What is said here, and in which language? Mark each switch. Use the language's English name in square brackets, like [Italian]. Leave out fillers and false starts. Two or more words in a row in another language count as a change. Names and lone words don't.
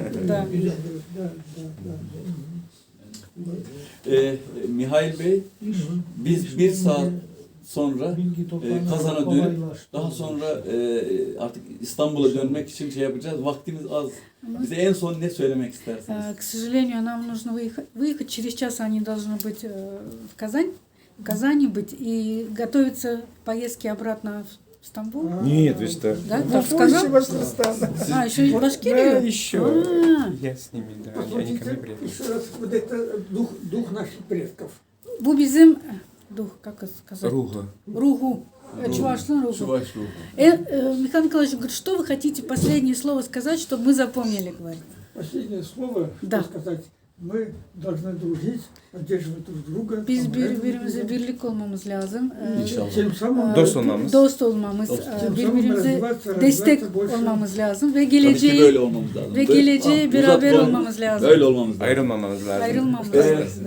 [Russian] да. да. да. [Turkish] Mihail Bey, biz bir saat sonra Bilgi toplamak Kazan'a dönüp kolaylaştı. daha sonra artık İstanbul'a dönmek için şey yapacağız. Vaktimiz az. Bize en son ne söylemek istersiniz? [Russian] К сожалению, нам нужно выехать. Через час они должны быть в Казани быть и готовиться к поездке обратно в Стамбул. Нет, вы что? Да, Ну, так позже сказал? Башкортостана. Еще и в Башкирию? Да, еще. А, Я с ними, да, они ко Посмотрите мне приехали. еще раз, вот это дух наших предков. [Turkish] Bu bizim [Russian] как это сказать? Руга. Ругу. Чувашскую ругу. Чуваш Ругу. Михаил Николаевич говорит, что вы хотите последнее слово сказать, чтобы мы запомнили, говорит. Последнее слово, Да. что сказать, мы должны дружить, поддерживать друг друга. [Turkish] Biz [Russian] помогать друг [Turkish] birbirimize [Russian] другу. [Turkish] birlik olmamız lazım. İnşallah. [Russian] Тем самым, [Turkish] Dost olmamız. Dost olmamız, Dost. birbirimize [Russian] развиваться [Turkish] destek [Russian] больше. [Turkish] olmamız lazım ve Tabii ki böyle geleceği olmamız lazım. ve geleceğe Böyle- beraber Uzak- olmamız lazım. Böyle olmamız lazım. Ayrılmamamız lazım. Ayrılmamamız Evet. lazım.